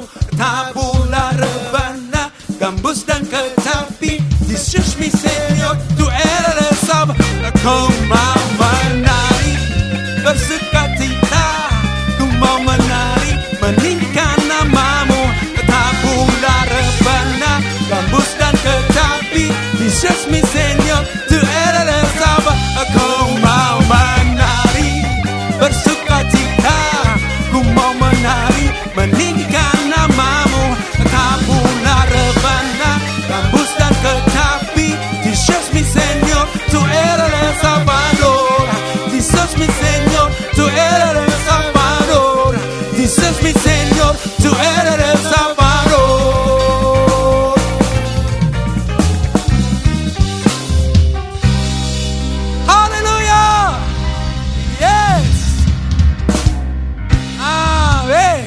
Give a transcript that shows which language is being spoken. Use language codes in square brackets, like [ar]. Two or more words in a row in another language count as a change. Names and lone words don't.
[id] Tabula rebana, gambus dan kecapi. [es] Jesus mi Señor, tu eres el Salvador. [id] Ku mau menari, bersukacita. Ku mau menari, meninggikan namamu. Tabula rebana, gambus dan kecapi. [es] Jesus mi Señor, tu eres el Salvador. [id] Ku mau menari, bersukacita. Ku mau menari, meninggikan namamu. Tabula rebana, gambus dan kecapi. [es] Jesus mi Señor, tu eres el Salvador. Jesus mi Señor, tu eres el Salvador. Jesus mi Señor, tu eres el Salvador. Hallelujah. [id] Yes. Amin.